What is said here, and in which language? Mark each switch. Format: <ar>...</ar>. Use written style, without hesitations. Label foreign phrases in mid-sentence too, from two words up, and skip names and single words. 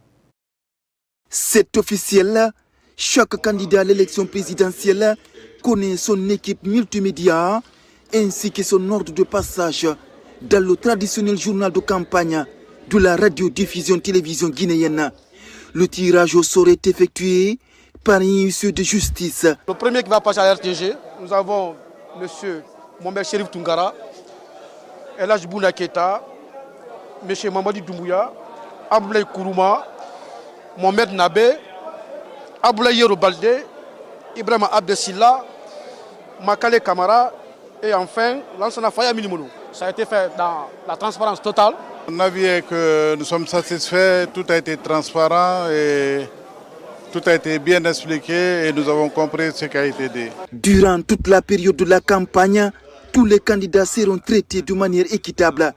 <fr>C'est officiel, chaque candidat à l'élection présidentielle connaît son équipe multimédia ainsi que son ordre de passage dans le traditionnel journal de campagne de la radiodiffusion télévision guinéenne. Le tirage au sort est effectué par un huissier de justice. Le premier qui va passer à RTG, nous avons M. Mohamed Cherif Tungara, Elhaj Bouna Keita, M. Mamadi Doumbouya, Abdoulaye Kourouma, Mohamed Nabé, Abdoulaye Yero Baldé, Ibrahim Abdessila, Makale Kamara et enfin Lansana Faya Minimono. Ça a été fait dans la transparence totale. Mon avis est que nous sommes satisfaits, tout a été transparent et tout a été bien expliqué et nous avons compris ce qui a été dit. Durant toute la période de la campagne, tous les candidats seront traités de manière équitable.</fr>